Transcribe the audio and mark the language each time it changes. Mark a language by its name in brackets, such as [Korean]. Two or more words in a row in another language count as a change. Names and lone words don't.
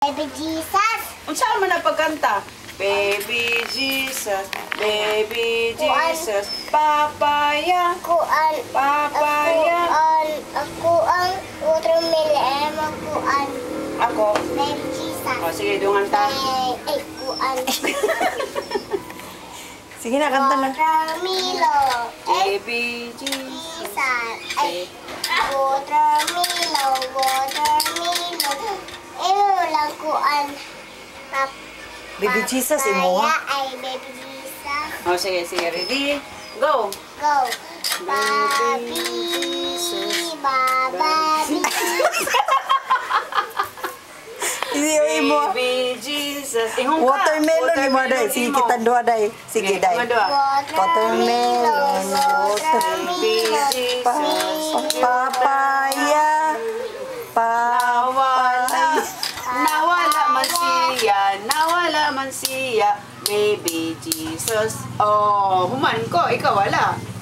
[Cebuano] Baby Jesus. Saan man na pagkanta? Baby Jesus, Baby Jesus, papaya, papaya. Ako ang watermelon. Ako? Baby Jesus. O, sige, dungan ta. Kuan. Sige na, kanta na. Watermelon. Baby Jesus. Watermelon. Lang kuan. Baby Jesus, imo ha? Ay, Baby Jesus. O, sige, sige. Ready? Go! Go. Baby. Baby. Hindi imo. Baby Jesus. Ihong ka. Watermelon imo day. Sige imo. kita dua day. Sige day. Mga dua. Watermelon. Baby Jesus. Papaya. Nawala. Nawala man siya. Nawala man siya. Baby Jesus. Oh, human ko. Ikaw wala.